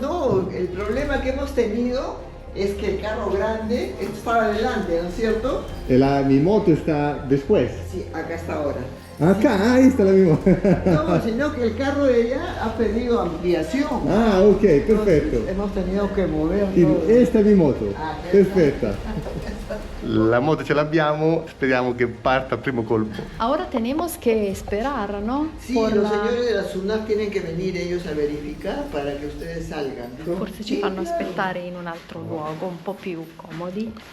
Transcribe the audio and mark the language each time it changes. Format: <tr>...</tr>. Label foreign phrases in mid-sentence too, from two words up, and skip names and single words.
<es>No, el problema que hemos tenido es que el carro grande estaba adelante, ¿no es cierto? Mi moto está después. Sí, acá está ahora. Acá, ahí está la mi moto. No, sino que el carro de ella ha pedido ampliación. Ah, ok, perfecto. Entonces, hemos tenido que moverlo. Esta è mi moto. Ah,</es> <it>Perfetta. La moto ce l'abbiamo, speriamo che parta al primo colpo.</it> <es>Ahora tenemos que esperar, ¿no? Sí, Por los la- señores de la SUNAT tienen que venir ellos a verificar para que ustedes salgan.</es> <it>Forse ci</it> <es>Sí,</es> <it>fanno</it> <es>claro.</es> <it>aspettare in un altro luogo, un po' più comodi.</it>